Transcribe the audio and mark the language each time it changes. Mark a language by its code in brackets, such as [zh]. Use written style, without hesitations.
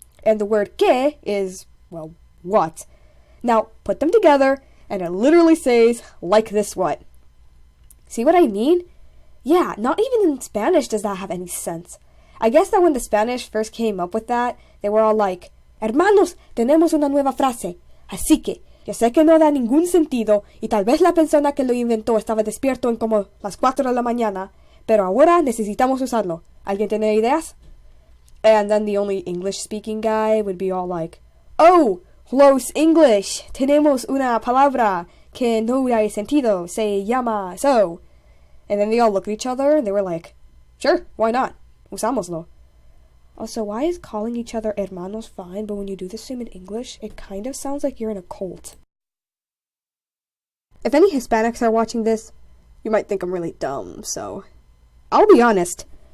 [en] And the word que is, well, what? Now, put them together, and it literally says, like this what? See what I mean? Yeah, not even in Spanish does that have any sense. I guess that when the Spanish first came up with that, they were all like, [es] Hermanos, tenemos una nueva frase. Así que, yo sé que no da ningún sentido, y tal vez la persona que lo inventó estaba despierto en como las 4 de la mañana, pero ahora necesitamos usarlo. ¿Alguien tiene ideas? [en] And then the only English-speaking guy would be all like, Oh, close English. [es] Tenemos una palabra que no hay sentido. Se llama so. [en] And then they all looked at each other and they were like, Sure, why not? [es] Usámoslo. [en] Also, why is calling each other hermanos fine, but when you do the same in English, it kind of sounds like you're in a cult? If any Hispanics are watching this, you might think I'm really dumb, so I'll be honest.